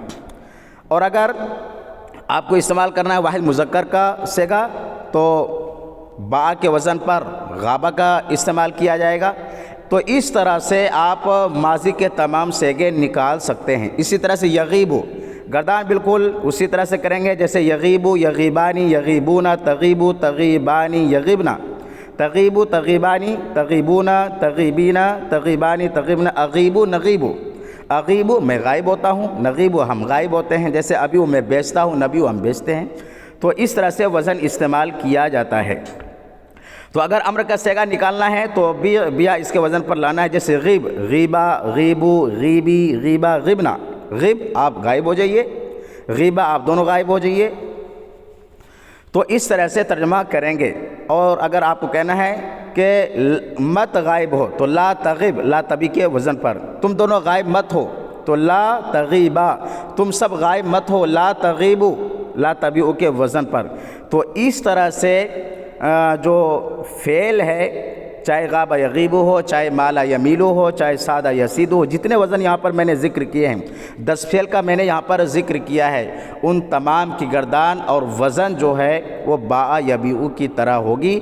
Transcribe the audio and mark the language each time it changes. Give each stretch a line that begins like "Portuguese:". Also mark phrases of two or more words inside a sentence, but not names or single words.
Urdu: اور اگر آپ کو استعمال کرنا ہے واحد مذکر کا صیغہ تو با کے وزن پر غابہ کا استعمال کیا جائے گا۔ تو اس طرح سے آپ ماضی کے تمام صیغے نکال سکتے ہیں۔ اسی طرح سے یغیبو، گردان بالکل اسی طرح سے کریں گے جیسے
Arabic: یغیبو یغیبانی یغیبونا، تغیبو تغیبانی یغیبنا، تغیبو تغیبانی تغیبونا، تغیبینا تغیبانی تغیبنا، اغیبو نغیبو،
Urdu: اغیبو میں غائب ہوتا ہوں، نغیبو ہم غائب ہوتے ہیں، جیسے ابیو میں بیچتا ہوں، نبیو ہم بیچتے ہیں۔ تو اس طرح سے وزن استعمال کیا جاتا ہے۔ تو اگر امر کا صیغہ نکالنا ہے تو بیا اس کے وزن پر لانا ہے، جیسے غیب،
Arabic: غیبا، غیبو، غیبی، غیبا، غبنا،
Urdu: غیب آپ غائب ہو جائیے، غیبا آپ دونوں غائب ہو جائیے۔ تو اس طرح سے ترجمہ کریں گے۔ اور اگر آپ کو کہنا ہے کہ مت غائب ہو تو
Arabic: لا تغب، لا تبی
Urdu: کے وزن پر، تم دونوں غائب مت ہو تو
Arabic: لا تغیبا،
Urdu: تم سب غائب مت ہو،
Arabic: لا تغیبو، لا تبیعو
Urdu: کے وزن پر۔ تو اس طرح سے جو فعل ہے، چاہے
Arabic: غاب یغیبو
Urdu: ہو، چاہے
Arabic: مالا یمیلو
Urdu: ہو، چاہے
Arabic: سادہ یسید
Urdu: ہو، جتنے وزن یہاں پر میں نے ذکر کیے ہیں، 10 فعل کا میں نے یہاں پر ذکر کیا ہے، ان تمام کی گردان اور وزن جو ہے وہ
Arabic: با یبیعو
Urdu: کی طرح ہوگی۔